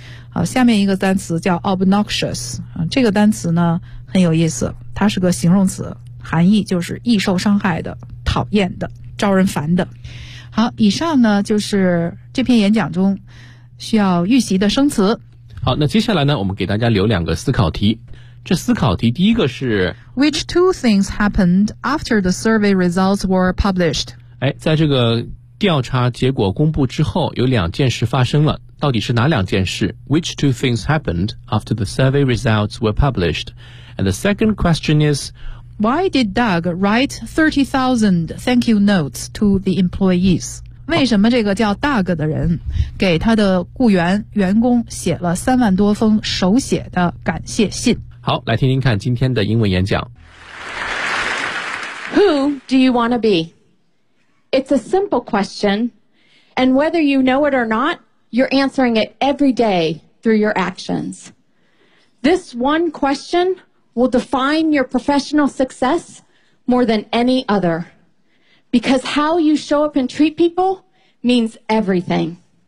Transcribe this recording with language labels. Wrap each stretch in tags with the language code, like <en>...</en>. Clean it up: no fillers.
<zh>好，下面一个单词叫 obnoxious, 这个单词呢很有意思，它是个形容词，含义就是易受伤害的，讨厌的，招人烦的。好，以上呢就是这篇演讲中需要预习的生词。好，那接下来呢我们给大家留两个思考题。这思考题第一个是</zh> <en>Which two things happened after the survey results were published?</en> <zh>哎，在这个调查结果公布之后有两件事发生了，到底是哪两件事？</zh> <en>Which two things happened after the survey results were published? And the second question is Why did Doug write 30,000 thank you notes to the employees?</en> <zh>为什么这个叫 Doug 的人给他的雇员员工写了三万多封手写的感谢信？好，来听听看今天的英文演讲。</zh> <en>Who do you want to be? It's a simple question, and whether you know it or not, you're answering it every day through your actions. This one question will define your professional success more than any other, because how you show up and treat people means everything.</en>